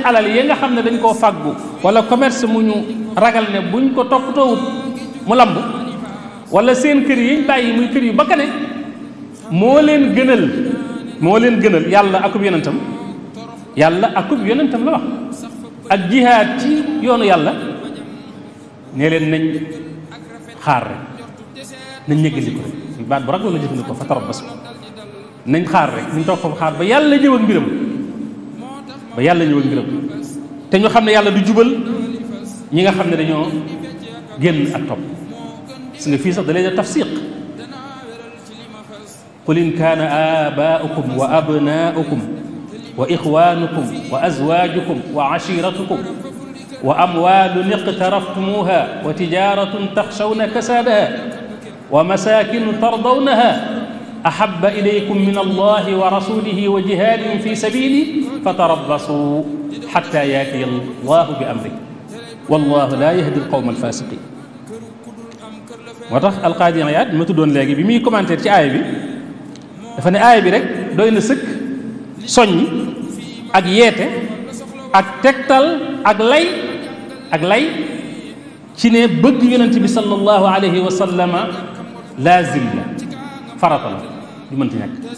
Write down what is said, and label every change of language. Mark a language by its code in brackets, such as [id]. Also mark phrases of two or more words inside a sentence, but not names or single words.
[wo] alal yi nga xam ne dañ koo fàggu wala commerce mu ñu ragal ne buñ ko toppatoowut mu lamb wala seen kër yiñ bàyyi muy kër yu bakkane moo leen gënal yàlla akub yonentam la wax ak jihaad ci yoonu yàlla ne leen nañ xaar rek nañ ñëggandiko rek baat bu raglu la jëfandikoo fa tarabbas nañ xaar rek nañ toog foofu xaar ba yàlla ñëw ak mbiram te ñu xam ne yàlla du jubal ñi nga xam ne dañoo génn ak topp si nga fii sax da leen a tafsiq [ar] قل إن كان آباؤكم وأبناؤكم وإخوانكم وأزواجكم وعشيرتكم وأموال اقترفتموها وتجارة تخشون كسادها ومساكن ترضونها أحب إليكم من الله ورسوله وجهاد في سبيل فتربصوا حتى يأتي الله بأمر والله لا يهدي القوم الفاسقين [wo] moo tax alqaadi Iyaad ma tuddoon léegi bi muy commentaire ci aaya bi dafa ne aaya bi rek doy na sëkk soññ ak yeete ak tegtal ak lay ci ne bëgg yonent bi [ar] صلى الله عليه وسلم [wo] laazim la farata la du mënti ñàkk